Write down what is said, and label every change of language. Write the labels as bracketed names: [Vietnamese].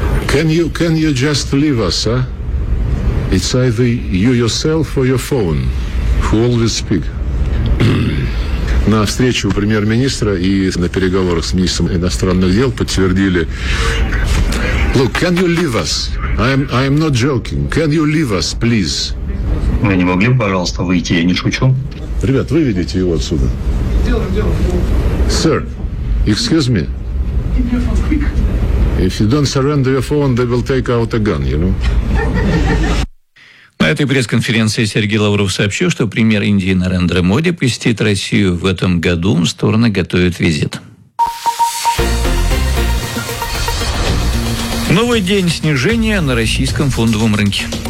[English] Can you just leave us, huh? It's either you yourself or your phone who always speak. [Russian] На встрече у премьер-министра и на переговорах с министром иностранных дел подтвердили: [English] Look, can you leave us? I'm not joking. Can you leave us, please? [Russian] Вы не могли бы, пожалуйста, выйти? Я не шучу. Ребят, выведите его отсюда. [English] Sir, excuse me. If you don't surrender your phone, they will take out a gun, you know? [Russian] На этой пресс-конференции Сергей Лавров сообщил, что премьер Индии Нарендра Моди посетит Россию в этом году. Стороны готовят визит. Новый день снижения на российском фондовом рынке.